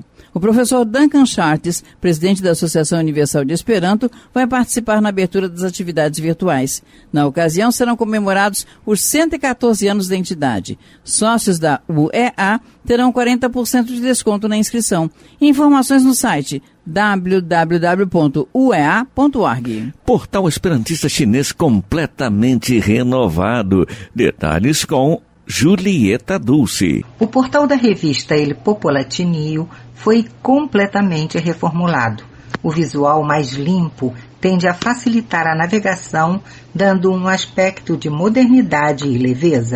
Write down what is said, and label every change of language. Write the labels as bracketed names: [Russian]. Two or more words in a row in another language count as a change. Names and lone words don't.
[Portuguese] O professor Duncan Chartes, presidente da Associação Universal de Esperanto, vai participar na abertura das atividades virtuais. Na ocasião, serão comemorados os 114 anos da entidade. Sócios da UEA terão 40% de desconto na inscrição. Informações no site www.uea.org. Portal Esperantista Chinês completamente renovado. Detalhes com Julieta Dulce. O portal da revista Il Popolatinio foi completamente reformulado. O visual mais limpo tende a facilitar a navegação, dando um aspecto de modernidade e leveza.